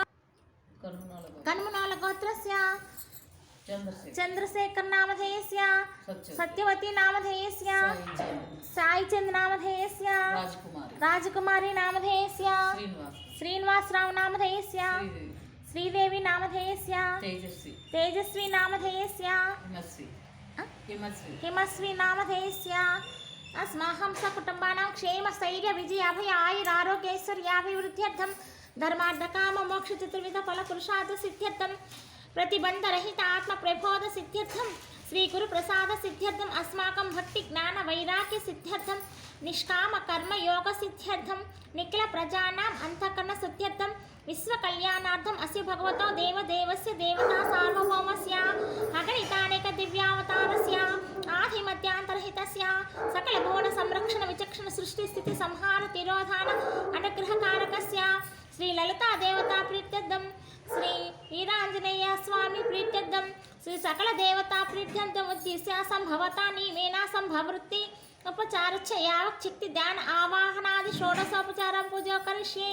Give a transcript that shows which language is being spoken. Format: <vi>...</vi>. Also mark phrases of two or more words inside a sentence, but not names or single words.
<sa>కన్మునాల గోత్రస్య చంద్రశేఖర్ నామధేయస్య సత్యవతి నామధేయస్య సాయిచంద్ నామధేయస్య రాజకుమారి నామధేయస్య శ్రీనివాసరావు నామధేయస్య శ్రీదేవి నామధేయస్య తేజస్వి నామధేయస్య హిమస్వి నామధేయస్య అస్మాహం సకుటుంబానాం క్షేమ స్థైర్య విజయ అభయ ఆయురారోగ్యైశ్వర్యాభివృద్ధ్యర్థం ధర్మార్థకామ మోక్ష చతుర్విధ ఫల పురుషార్థ సిద్ధ్యర్థం प्रतिबंधरहित आत्म प्रबोध सिद्ध्यर्थम श्री गुरु प्रसाद सिद्ध्यर्थम अस्माकं भक्ति ज्ञान वैराग्य सिद्ध्यर्थम निष्काम कर्म योग सिद्ध्यर्थम निखिल प्रजानां अंतःकरण सिद्ध्यर्थम विश्व कल्याणार्थम अस्य भगवतो देवदेवस्य देवता सार्वभौमस्य अगणितानेक दिव्यावतारस्य आधिमत्यांतरहितस्य सकल भुवन संरक्षण विचक्षण सृष्टि स्थिति संहार तिरोधान अनुग्रहकारकस्य श्री ललिता देवता प्रीत्यर्थम श्री वीरांजनेय स्वामी प्रीत्यर्थम श्री सकल देवता प्रीत्यर्थम उद्देश्य संभवता नीमेना संभवृत्ति उपचारच्च यावत् शक्ति ध्यान आवाहनादि षोडशोपचारं पूजा करिष्ये.</sa>